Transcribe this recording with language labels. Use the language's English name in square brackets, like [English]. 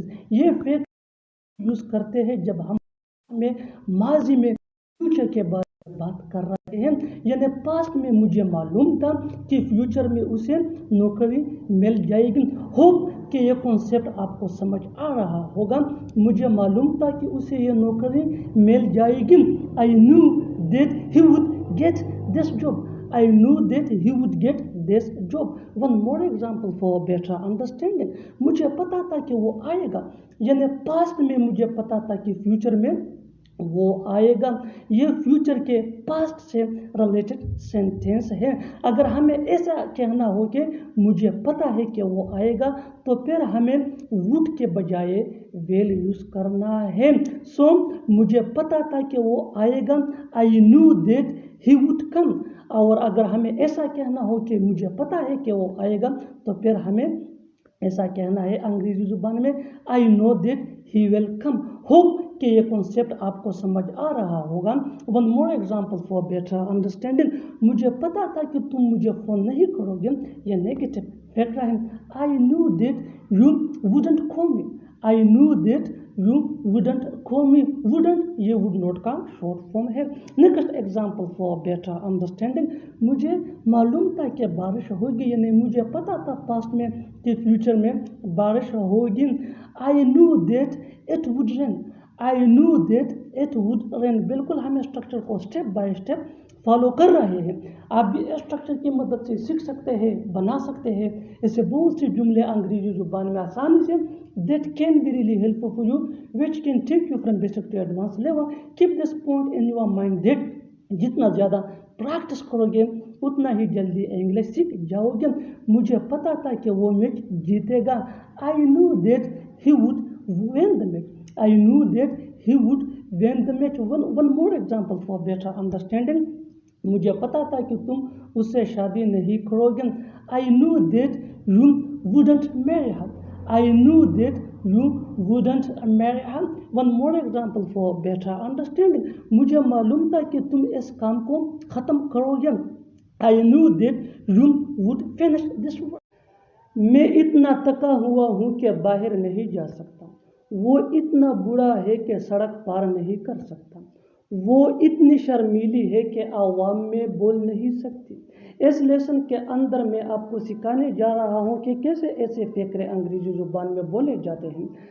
[Urdu] یہ fake use کرتے ہیں جب ہم ماضی میں فیوچر کے بارے میں بات کر رہے ہیں یعنی پاسٹ میں مجھے معلوم تھا کہ فیوچر میں اسے نوکری مل جائے گی. ہوپ کہ یہ کانسیپٹ آپ کو سمجھ آ رہا ہوگا. مجھے معلوم تھا کہ اسے یہ نوکری مل جائے گی. [English] I knew that he would get this job. I knew that he would get this job. One more example for better understanding. [Urdu] مجھے پتا تھا کہ وہ آئے گا یعنی پاسٹ میں مجھے پتا تھا کہ فیوچر میں وہ آئے گا. یہ فیوچر کے پاسٹ سے ریلیٹڈ سینٹینس ہے. اگر ہمیں ایسا کہنا ہو کہ مجھے پتا ہے کہ وہ آئے گا تو پھر ہمیں ووڈ کے بجائے ویل یوز کرنا ہے. سو مجھے پتا تھا کہ وہ آئے گا. [English] I knew that he would come. [Urdu] اور اگر ہمیں ایسا کہنا ہو کہ مجھے پتا ہے کہ وہ آئے گا تو پھر ہمیں ایسا کہنا ہے انگریزی زبان میں [English] I know that he will come. [Urdu] Hope کہ یہ کنسیپٹ آپ کو سمجھ آ رہا ہوگا. [English] One more example for better understanding. [Urdu] مجھے پتا تھا کہ تم مجھے فون نہیں کرو گے. یہ نیگیٹو فیکٹ ہے. [English] I knew that you wouldn't call me. I knew that you wouldn't call me. wouldn't یہ would not کا short form ہے. Next example for better understanding. [Urdu] مجھے معلوم تھا کہ بارش ہوگی یعنی مجھے پتا تھا پاسٹ میں کہ فیوچر میں بارش ہوگی. [English] I knew that it would rain. I knew that it would rain. [Urdu] بالکل ہم اسٹرکچر کو اسٹیپ بائی اسٹیپ فالو کر رہے ہیں. آپ بھی اسٹرکچر کی مدد سے سیکھ سکتے ہیں بنا سکتے ہیں. اسے بہت سی جملے انگریزی زبان میں آسانی سے [English] that can be really helpful for you which can take you from basic to advanced level. Keep this point in your mind that [Urdu] جتنا زیادہ پریکٹس کرو گے اتنا ہی جلدی انگلش سیکھ جاؤ گے. مجھے پتا تھا کہ وہ میچ جیتے گا. [English] I knew that he would win the match. I knew that he would win the match. One more example for better understanding. [Urdu] مجھے پتا تھا کہ تم اس سے شادی نہیں کرو گے. [English] I knew that you wouldn't marry her. I knew that you wouldn't marry her. One more example for better understanding. [Urdu] مجھے معلوم تھا کہ تم اس کام کو ختم کرو گے. [English] I knew that you would finish this work. [Urdu] میں اتنا تکا ہوا ہوں کہ باہر نہیں جا سکتا. وہ اتنا بوڑھا ہے کہ سڑک پار نہیں کر سکتا. وہ اتنی شرمیلی ہے کہ عوام میں بول نہیں سکتی. اس لیسن کے اندر میں آپ کو سکھانے جا رہا ہوں کہ کیسے ایسے فقرے انگریزی زبان میں بولے جاتے ہیں.